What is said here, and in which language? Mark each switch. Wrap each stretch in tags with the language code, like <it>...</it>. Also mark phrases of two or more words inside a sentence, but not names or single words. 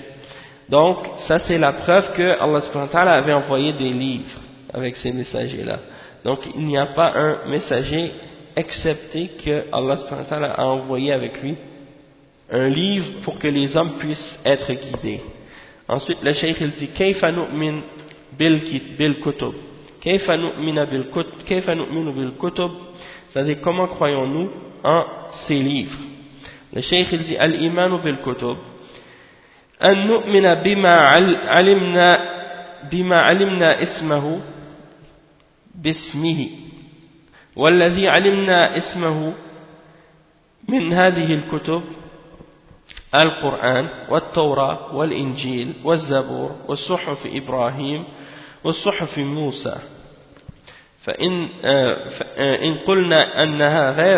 <fr>Donc ça c'est la preuve que</fr> <ar>الله سبحانه وتعالى</ar> <fr>avait envoyé des livres avec ces messagers là. Donc il n'y a pas un messager excepté que</fr> <ar>الله سبحانه وتعالى</ar> <fr>a envoyé avec lui un livre pour que les hommes puissent être guidés. Ensuite le cheikh il dit</fr> <ar>كيف نؤمن بالكتب كيف نؤمن بالكتب,</ar> <fr>c'est-à-dire comment croyons-nous en ces livres. Le cheikh il dit</fr> <ar>الإيمان بالكتب أن نؤمن بما علمنا اسمه باسمه والذي علمنا اسمه من هذه الكتب القرآن والتوراة والإنجيل والزبور والصحف إبراهيم والصحف موسى فإن قلنا أنها</ar>